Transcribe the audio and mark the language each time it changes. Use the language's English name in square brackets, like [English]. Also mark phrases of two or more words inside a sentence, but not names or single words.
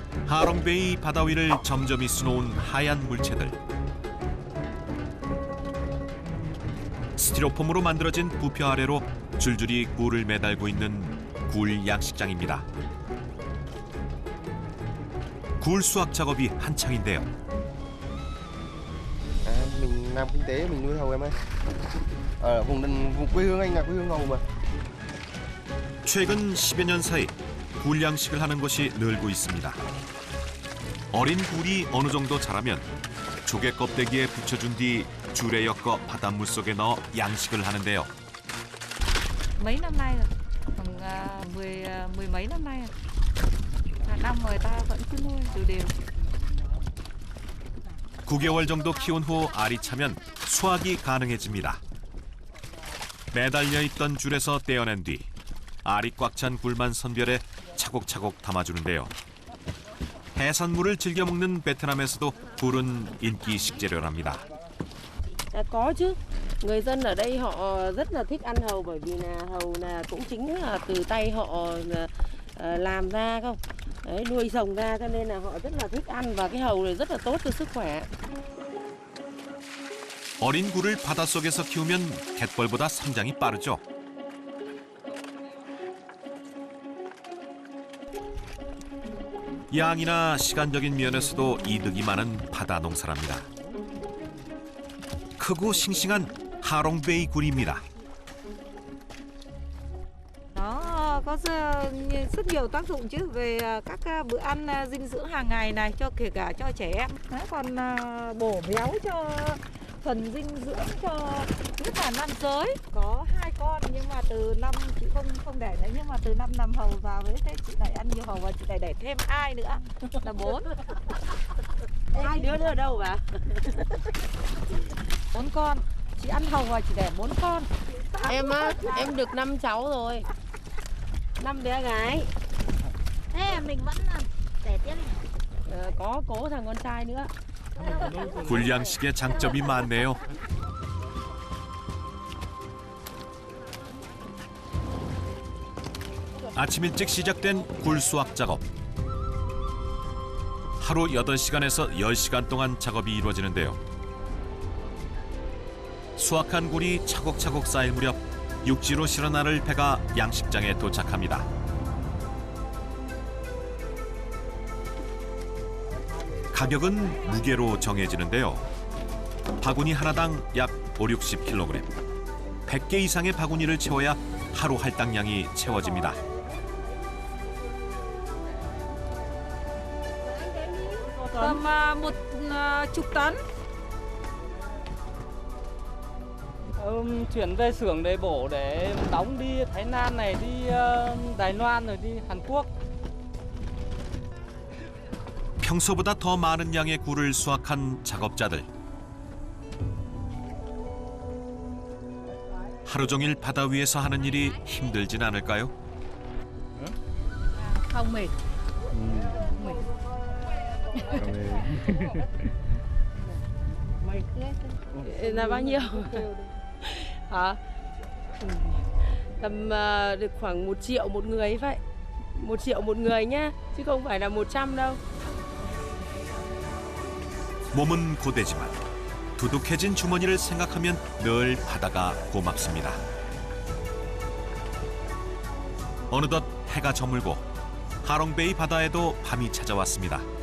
[Korean] 하롱베이 바다 위를 점점이 수놓은 하얀 물체들. 스티로폼으로 만들어진 부표 아래로 줄줄이 굴을 매달고 있는 굴 양식장입니다. 굴 수확 작업이 한창인데요. [Vietnamese] Mình làm kinh tế, mình nuôi hầu em ơi. Ở vùng quê hương anh là quê hương hầu mà. [Korean] 최근 10여 년 사이 굴 양식을 하는 곳이 늘고 있습니다. 어린 굴이 어느 정도 자라면 조개 껍데기에 붙여준 뒤 줄에 엮어 바닷물 속에 넣어 양식을 하는데요. [Vietnamese] Mấy năm nay rồi, khoảng mười mấy năm nay rồi. Hàng năm người ta vẫn cứ nuôi đều đều. [Korean] 9개월 정도 키운 후 알이 차면 수확이 가능해집니다. 매달려 있던 줄에서 떼어낸 뒤 알이 꽉 찬 굴만 선별해 차곡차곡 담아주는데요. 해산물을 즐겨 먹는 베트남에서도 굴은 인기 식재료랍니다. [Vietnamese] Có chứ. Người dân ở đây họ rất là thích ăn hàu bởi vì là hàu là cũng chính là từ tay họ làm ra không. Đấy, nuôi trồng ra cho nên là họ rất là thích ăn và cái hàu này rất là tốt cho sức khỏe. [Korean] 어린 굴을 바닷속에서 키우면 갯벌보다 성장이 빠르죠. 양이나 시간적인 면에서도 이득이 많은 바다 농사랍니다. 크고 싱싱한 하롱베이 굴입니다. [Vietnamese] Nó có rất nhiều tác dụng chứ về các bữa ăn dinh dưỡng hàng ngày này cho kể cả cho trẻ em. Đấy, còn bổ béo cho phần dinh dưỡng cho nhất là nam giới. Có 2 con nhưng mà từ năm chị không đẻ nữa nhưng mà từ năm nằm hầu vào với thế chị lại ăn nhiều hầu và chị lại đẻ thêm 2 nữa là 4. 2 đứa nữa ở đâu bà? 4 con. Chị ăn hầu và chị đẻ 4 con. Em á, em được 5 cháu rồi. 5 bé gái. Thế mình vẫn đẻ tiếp này. Có cố thằng con trai nữa. [Korean] 굴 양식에 장점이 많네요. 아침 일찍 시작된 굴 수확 작업. 하루 8시간에서 10시간 동안 작업이 이루어지는데요. 수확한 굴이 차곡차곡 쌓일 무렵 육지로 실어 나를 배가 양식장에 도착합니다. 가격은 무게로 정해지는데요. 바구니 하나당 약 50-60kg. 100개 이상의 바구니를 채워야 하루 할당량이 채워집니다. [Vietnamese] Tầm 10 tấn. Chuyển về xưởng để bổ để đóng đi Thái Lan này, đi Đài Loan rồi đi Hàn Quốc. [Korean] 평소보다 더 많은 양의 굴을 수확한 작업자들. 하루 종일 바다 위에서 하는 일이 힘들진 않을까요? [Vietnamese] Không mệt. Là bao nhiêu? Hả? Tầm được khoảng 1 triệu một người vậy. 1 triệu một người nhá, chứ không phải là 100 đâu. [Korean] 몸은 고되지만 두둑해진 주머니를 생각하면 늘 바다가 고맙습니다. 어느덧 해가 저물고 하롱베이 바다에도 밤이 찾아왔습니다.